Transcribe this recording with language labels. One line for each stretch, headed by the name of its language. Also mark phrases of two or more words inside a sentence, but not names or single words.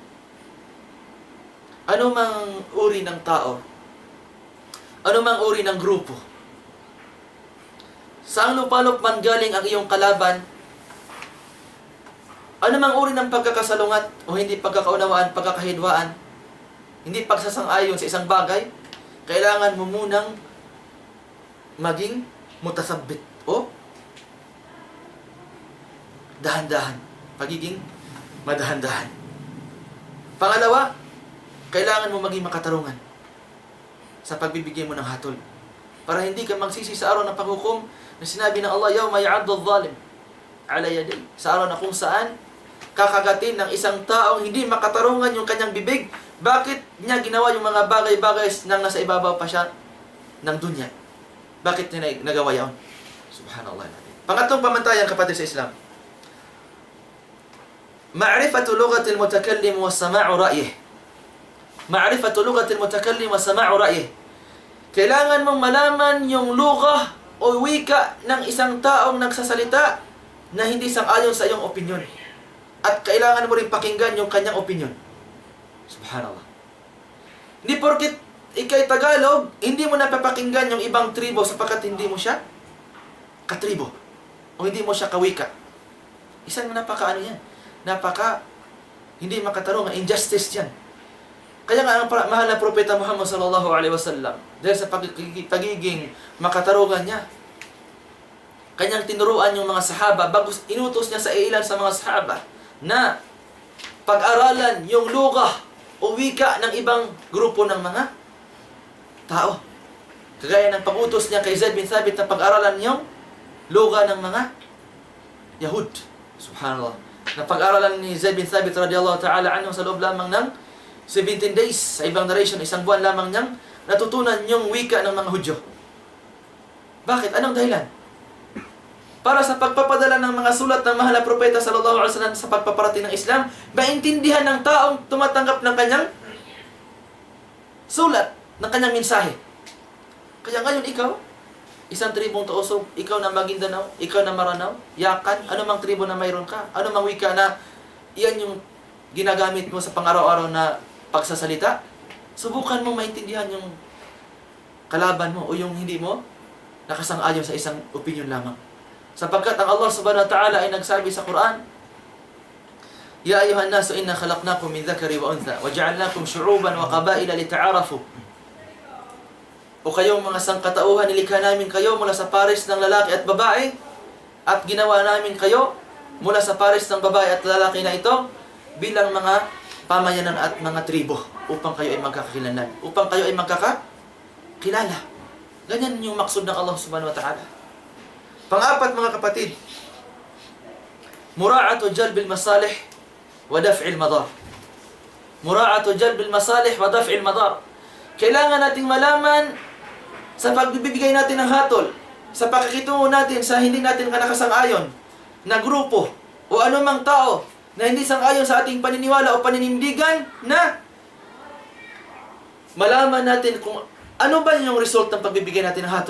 Filipino: Ano mang uri ng tao, ano mang uri ng grupo, saan lupalop man galing ang iyong kalaban, ano mang uri ng pagkakasalungat o hindi pagkakaunawaan, pagkakahidwaan, hindi pagsasang-ayon sa isang bagay, kailangan mo munang maging mutasabbit o dahan-dahan. Pagiging madahan-dahan. Pangalawa, kailangan mo maging makatarungan sa pagbibigay mo ng hatol. Para hindi ka magsisi sa araw ng paghukom na sinabi ng Allah,
Arabic: يوم يعض الظالم على يديه.
Filipino: Sa araw na kung saan kakagatin ng isang taong hindi makatarungan yung kanyang bibig. Bakit niya ginawa yung mga bagay-bagay nang nasa ibabaw pa siya ng dunya? Bakit niya nagawa yun? Subhanallah. Pangatlong pamantayan kapatid sa Islam.
Arabic: معرفة لغة المتكلم وسماع رأيه. معرفة لغة المتكلم وسماع رأيه.
Filipino: Kailangan mong malaman yung lugha o wika ng isang taong nagsasalita na hindi sang-ayon sa iyong opinyon. At kailangan mo rin pakinggan yung kanyang opinyon. Subhanallah. Hindi porket ikay Tagalog, hindi mo napapakinggan yung ibang tribo sapagkat hindi mo siya katribo. O hindi mo siya kawika. Isang yan. Hindi makatarungan. Injustice yan. Kaya nga ang mahal na propeta Muhammad
Arabic: صلى الله عليه وسلم,
Filipino: dahil sa pagiging makatarungan niya, kanyang tinuruan yung mga sahaba, bagus inutos niya sa ilan sa mga sahaba, na pag-aralan yung lugha o wika ng ibang grupo ng mga tao. Kagaya ng pag-utos niya kay Zaid bin Thabit na pag-aralan yung lugha ng mga Yahud. Subhanallah. Na pag-aralan ni Zaid bin Thabit
Arabic: رضي الله تعالى عنه
Filipino: sa loob lamang ng 17 days. Sa ibang narration, isang buwan lamang niyang natutunan yung wika ng mga Hudyo. Bakit? Anong dahilan? Para sa pagpapadala ng mga sulat ng mahal na propeta
Arabic: صلى الله عليه وسلم
Filipino: sa pagpaparating ng Islam, maintindihan ng taong tumatanggap ng kanyang sulat, ng kanyang mensahe. Kaya ngayon ikaw, isang tribong Tausog, ikaw na Maguindanao, ikaw na Maranao, Yakan, ano mang tribo na mayroon ka, ano mang wika na iyan yung ginagamit mo sa pang-araw-araw na pagsasalita, subukan mo maintindihan yung kalaban mo o yung hindi mo nakasang-ayon sa isang opinion lamang. Sapagkat ang Allah
Arabic: سبحانه وتعالى
Filipino: ay nagsabi sa Quran,
Arabic: يا أيها الناس إنا خلقناكم من ذكر وأنثى وجعلناكم شعوبا وقبائل لتعارفوا.
Filipino: O kayong mga sangkatauhan, nilikha namin kayo mula sa pares ng lalaki at babae at ginawa namin kayo mula sa pares ng babae at lalaki na ito bilang mga pamayanan at mga tribo upang kayo ay magkakakilanlan, upang kayo ay kilala. Ganyan yung maksud ng Allah
Arabic: سبحانه وتعالى.
Filipino: Pang-apat mga kapatid,
Arabic: مراعاة جلب المصالح ودفع المضار. مراعاة جلب المصالح ودفع المضار.
Filipino: Kailangan nating malaman sa pagbibigay natin ng hatol, sa pakikitungo natin sa hindi natin kanakasang-ayon na grupo o anumang tao na hindi sang-ayon sa ating paniniwala o paninindigan, na malaman natin kung ano ba yung result ng pagbibigay natin ng hatol.